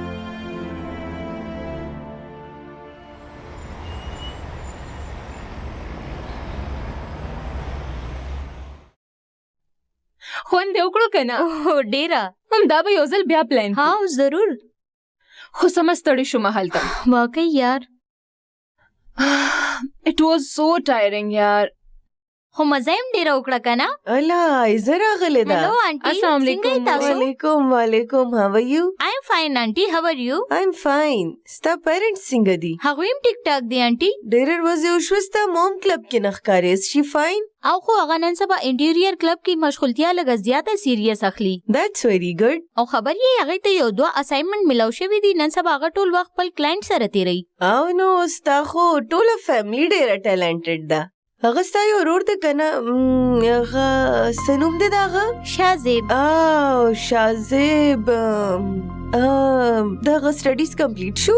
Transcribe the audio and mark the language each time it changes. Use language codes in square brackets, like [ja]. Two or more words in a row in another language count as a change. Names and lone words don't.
[ps] خوند دې وکړو که نه؟ ډېره. همدا به یو ځل بیا پلان کړو. ها ضرور. خو سمه ستړې شومه هلته. واقعي یار. [en] It was so tiring یار. [ps] خو مزه هم ډېره وکړه که نه؟ الله ایزه راغلې ده. [en] hello aunty. [ar] السلام علیکم. وعلیکم وعلیکم. [en] how are you? I am fine آنټي. how are you? I'm fine. [ps] ستا پیرنټس څنګه دي؟ هغوی هم [ur] ټیک ټاک [ps] دي آنټي. ډېر ورځې وشوه ستا [en] mom club [ps] کې نه ښکارې. [en] is she fine? [ps] او خو هغه نن سبا [en] interior club [ps] کې مشغولتیا لږه زیاته سیریس اخلي. [en] That's very good. [ps] او خبر یې هغې ته یو 2 اساینمنټ ملاو شوي دي. نن سبا هغه ټول وخت خپل کلاینټ سره تیروي. او نو ستا خو ټوله فیملی ډېره ټیلنټډ ده. هغه ستا یو ورور دی که نه؟ هغه څه نوم دی د هغه؟ شازیب. او شازیب د هغه [en] studies complete [ps] شو؟